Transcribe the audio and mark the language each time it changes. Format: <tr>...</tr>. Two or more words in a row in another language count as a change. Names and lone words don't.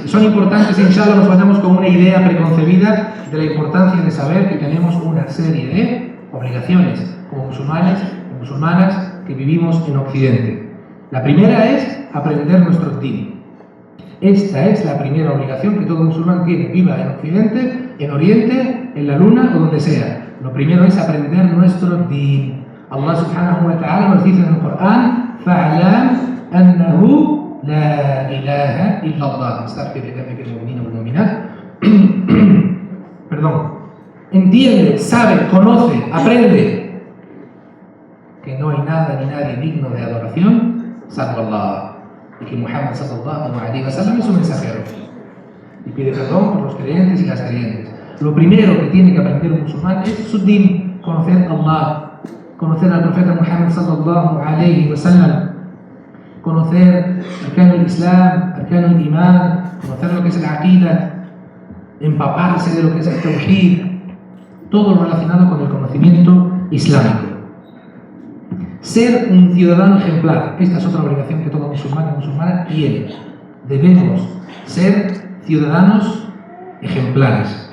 <es>Son importantes, inshallah, nos vayamos con una idea preconcebida de la importancia de saber que tenemos una serie de obligaciones como musulmanes y musulmanas que vivimos en Occidente. La primera es aprender nuestro din. Esta es la primera obligación que todo musulmán tiene, viva en Occidente, en Oriente, en la Luna o donde sea. Lo primero es aprender nuestro din. Allah</es> <ar>سبحانه وتعالى</ar> <es>nos dice en el Corán:</es> <ar>فَعْلَمْ أَنَّهُ لَا إِلَهَ إِلَّا اللَّهُ.</ar> <es>Perdón. Entiende, sabe, conoce, aprende que no hay nada ni nadie digno de adoración salvo Allah, y que Muhammad</es> <ar>صلى الله عليه وسلم</ar> <es>es su mensajero. Y pide perdón por los creyentes y las creyentes. Lo primero que tiene que aprender un musulmán es su din, conocer a Allah, conocer al profeta Muhammad</es> <ar>صلى الله عليه وسلم,</ar> <es>conocer</es> <ar>أركان الإسلام، أركان الإيمان,</ar> <es>conocer lo que es el Aqida, empaparse de lo que es el Tawhid, todo lo relacionado con el conocimiento islámico. Ser un ciudadano ejemplar, esta es otra obligación que todo musulmán y musulmana tiene. Debemos ser ciudadanos ejemplares.</es>